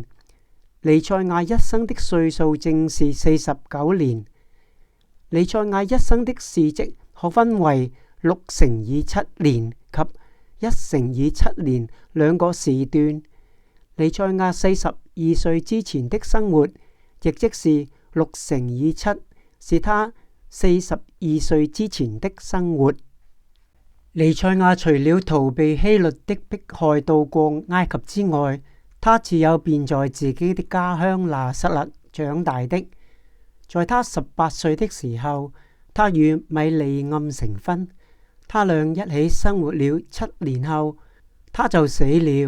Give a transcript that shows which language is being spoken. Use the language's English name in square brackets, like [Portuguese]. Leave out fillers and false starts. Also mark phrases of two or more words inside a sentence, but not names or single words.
[Chinese] 彌賽亞一生的歲數正是49年。彌賽亞一生的事蹟可分為 6乘以7年及1乘以7年兩個時段。彌賽亞42歲之前的生活，亦即是6乘以7，是他42歲之前的生活。彌賽亞除了逃避希律的迫害到過埃及之外，他自幼便在自己的家鄉拿撒勒長大的。在他18歲的時候，他與米利暗成婚，他倆一起生活了7年後，他就死了。